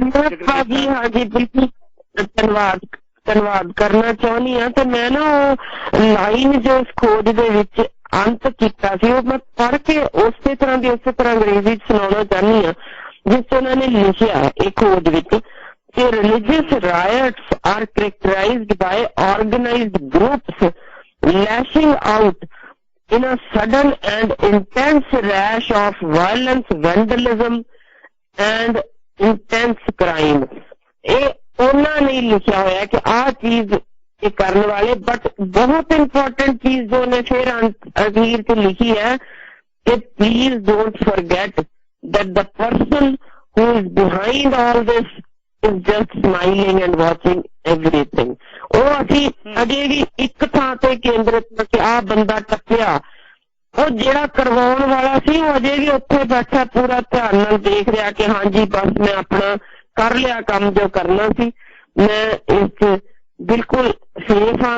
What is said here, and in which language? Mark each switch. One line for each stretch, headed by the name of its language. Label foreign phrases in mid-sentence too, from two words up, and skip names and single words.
Punjabi: ਜੀ ਹਾਂਜੀ, ਬਿਲਕੁਲ ਧੰਨਵਾਦ ਕਰਨਾ ਚਾਹੁੰਦੀ ਹਾਂ। ਤੇ ਮੈਂ ਨਾ ਉਹ ਲਾਈਨ ਜੋ ਇਸ ਖੋਜ ਦੇ ਵਿੱਚ ਅੰਤ ਕੀਤਾ ਸੀ ਉਹ ਮੈਂ ਪੜ੍ਹ ਕੇ ਉਸੇ ਤਰ੍ਹਾਂ ਅੰਗਰੇਜ਼ੀ ਚ ਸੁਣਾਉਣਾ ਚਾਹੁੰਦੀ ਹਾਂ, ਜਿਸ ਚ ਉਹਨਾਂ ਨੇ ਲਿਖਿਆ ਇਹ ਖੋਜ ਵਿੱਚ ਕਿ
English: religious riots are characterized by organized groups lashing out in a sudden and intense rash of violence, vandalism and intense crime।
Punjabi: ਇਹ ਉਹਨਾਂ ਨੇ ਲਿਖਿਆ ਹੋਇਆ ਕਿ ਆਹ ਚੀਜ਼ ਇਹ ਕਰਨ ਵਾਲੇ, ਬਟ ਬਹੁਤ ਇੰਪੋਰਟੈਂਟ ਚੀਜ਼ ਜੋ ਨੇ ਫਿਰ ਅਖੀਰ ਤੇ ਲਿਖੀ ਹੈ ਕਿ
English: please don't forget that the person who is behind all this is just smiling and watching everything।
Punjabi: ਉਹ ਅਸੀਂ ਅਜੇ ਵੀ ਇੱਕ ਥਾਂ ਤੇ ਕੇਂਦਰਿਤ ਕਿ ਆਹ ਬੰਦਾ ਟੱਪਿਆ, ਉਹ ਜਿਹੜਾ ਕਰਵਾਉਣ ਵਾਲਾ ਸੀ ਉਹ ਅਜੇ ਵੀ ਉੱਥੇ ਬੈਠਾ ਪੂਰਾ ਧਿਆਨ ਨਾਲ ਦੇਖ ਰਿਹਾ ਕਿ ਹਾਂਜੀ ਬਸ ਮੈਂ ਆਪਣਾ ਕਰ ਲਿਆ ਕੰਮ ਜੋ ਕਰਨਾ ਸੀ, ਮੈਂ ਇਸ ਚ ਬਿਲਕੁਲ ਸੇਫ ਹਾਂ।